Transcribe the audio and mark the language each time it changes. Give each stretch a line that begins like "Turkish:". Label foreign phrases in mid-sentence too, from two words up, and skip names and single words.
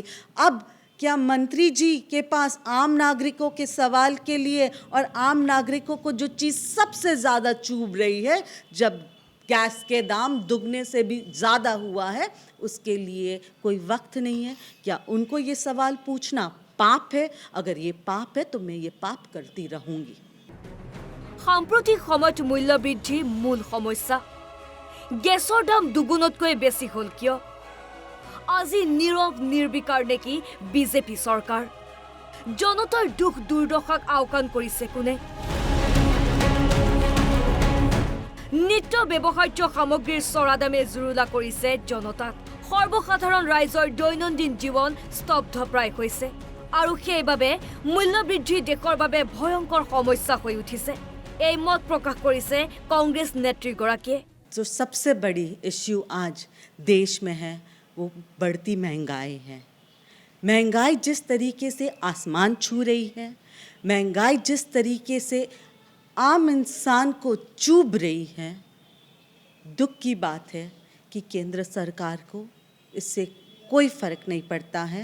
Hindi: अब क्या मंत्री जी के पास आम नागरिकों के सवाल के लिए और आम नागरिकों को जो चीज़ सबसे ज़्यादा चुभ रही है, जब गैस के दाम दुगने से भी ज़्यादा हुआ है, उसके लिए कोई वक्त नहीं है? क्या उनको ये सवाल पूछना पाप है? अगर ये पाप है तो मैं ये पाप करती रहूँगी।
Assamese: সাম্প্ৰতিক সময়ত মূল্যবৃদ্ধি মূল সমস্যা। গেছৰ দাম দুগুণতকৈ বেছি হ'ল কিয়? আজি নীৰৱ নিৰ্বিকাৰ নেকি বিজেপি চৰকাৰ? জনতাৰ দুখ দুৰ্দশাক আওকাণ কৰিছে কোনে? নিত্য ব্যৱহাৰ্য সামগ্ৰীৰ চৰা দামে জুৰুলা কৰিছে জনতাক। সৰ্বসাধাৰণ ৰাইজৰ দৈনন্দিন জীৱন স্তব্ধপ্ৰায় হৈছে, আৰু সেইবাবে মূল্যবৃদ্ধি দেশৰ বাবে ভয়ংকৰ সমস্যা হৈ উঠিছে। এই মত প্ৰকাশ কৰিছে কংগ্ৰেছ নেত্ৰীগৰাকীয়ে।
Hindi: जो सबसे बड़ी इश्यू आज देश में है वो बढ़ती महंगाई है। महंगाई जिस तरीके से आसमान छू रही है, महंगाई जिस तरीके से आम इंसान को चुभ रही है, दुख की बात है कि केंद्र सरकार को इससे कोई फ़र्क नहीं पड़ता है।